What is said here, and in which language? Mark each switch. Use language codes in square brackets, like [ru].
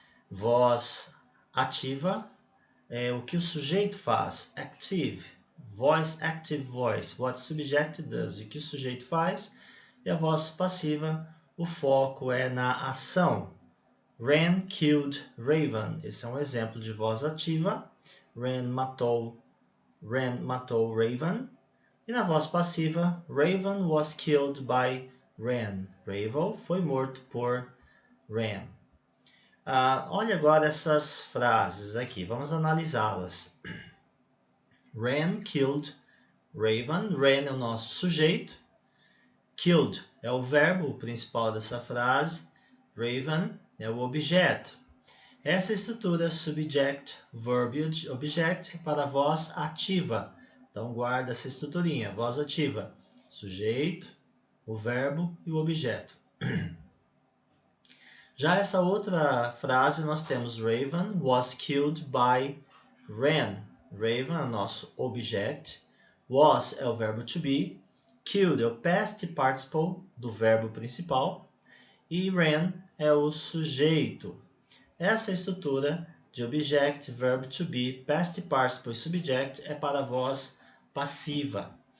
[pt] Voz ativa é o que o sujeito faz, [en] active, voice, active voice, what subject does, [pt] o que o sujeito faz. E a voz passiva, o foco é na ação. [en] Ran killed Raven, [pt] esse é um exemplo de voz ativa. Ran matou Raven. E na voz passiva, [en] Raven was killed by Ran. [pt] Raven foi morto por Ran. Olha agora essas frases aqui, vamos analisá-las. [en] Ran killed Raven. [pt] Ran é o nosso sujeito. Killed é o verbo principal dessa frase. Raven é o objeto. Essa estrutura subject, verb e object para a voz ativa. Então guarda essa estruturinha, voz ativa, sujeito, o verbo e o objeto. Já essa outra frase nós temos [en] Raven was killed by Ran. [pt] Raven é o nosso object, was é o verbo to be, killed é o past participle do verbo principal e Ran é o sujeito. Essa estrutura de object, verb to be, past participle e subject é para a voz passiva.